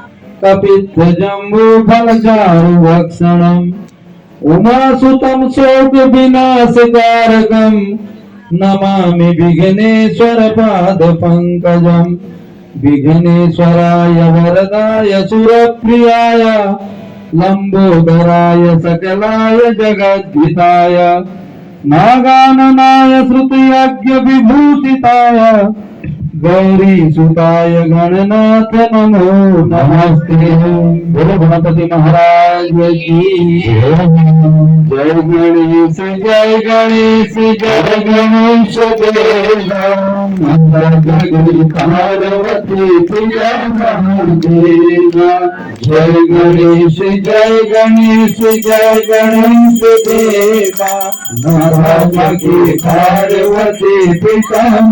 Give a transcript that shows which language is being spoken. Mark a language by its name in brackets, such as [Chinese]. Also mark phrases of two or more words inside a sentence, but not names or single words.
[Sanskrit] कपित्थजम्बूफलचारुभक्षणम् उमासुतं शोकविनाशकारकं नमामि विघ्नेश्वर पादपङ्कजम् विघ्नेश्वराय वरदाय सुरप्रियाय लंबोदराय सकलाय जगद्धिताय नागाननाय श्रुतियज्ञ विभूषिताय गौरी सुताय गणनाथ नमो नमस्ते। [Hindi] बोलो गणपति महाराज की जय गणेश जय गणेश जय गणेश देवा मंगल पार्वती प्रिया महादेवा जय गणेश जय गणेश जय गणेश देवा नारायण की पार्वती पिता